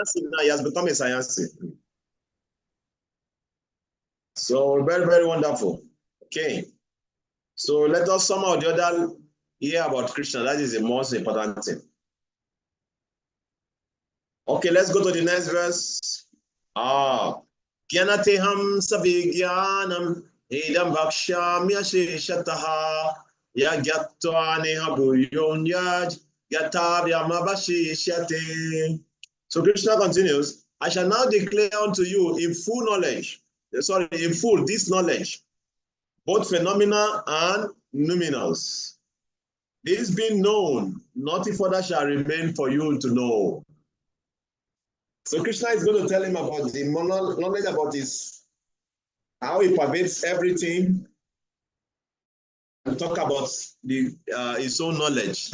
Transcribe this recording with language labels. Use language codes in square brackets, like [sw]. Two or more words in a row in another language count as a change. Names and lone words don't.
[en] Now. He has become a science. So very, very wonderful. Okay. So let us somehow or the other hear about Krishna. That is the most important thing. Okay, let's go to the next verse. [sa] ज्ञानं तेऽहं सविज्ञानमिदं वक्ष्याम्यशेषतः यज्ज्ञात्वा नेह भूयोऽन्यज्ज्ञातव्यमवशिष्यते. [en] So Krishna continues, I shall now declare unto you in full knowledge, in full this knowledge, both phenomena and numinals. This being known, nothing further shall remain for you to know. So Krishna is going to tell him about the knowledge about how he pervades everything, and talk about his own knowledge.